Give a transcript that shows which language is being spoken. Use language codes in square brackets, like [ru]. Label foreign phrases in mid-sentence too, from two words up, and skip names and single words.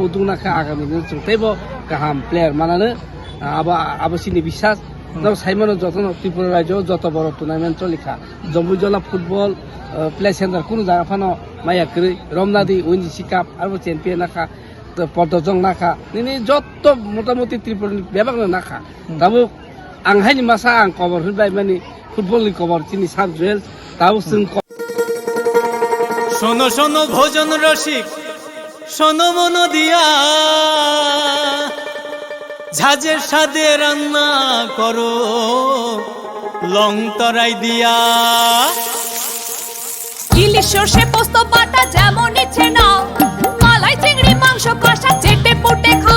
[trp] udungna kha agami jeng taibo kaham player manane abasini bisas no saimano jotono Tripura rajyo joto boro tournament cholikha Jompujala football play center kunu jaga phano maya kri Romnadi ONGC cup arbo champion nakha Pordojong nakha nini joto motamoti Tripura bebak nakha tabu ang haini masa ang cover hunbai mani football ni cover chini South Wales tabu sing [bn] শোনো শোনো ভোজন রসিক, শোনো মন দিয়া, ঝাঁঝের স্বাদে রান্না করো লং তরাই দিয়া। ইলিশ সর্ষে পোস্ত বাটা যেমন ইচ্ছে নাও, মালাই চিংড়ি মাংস কষা চেটে পুটে খাও,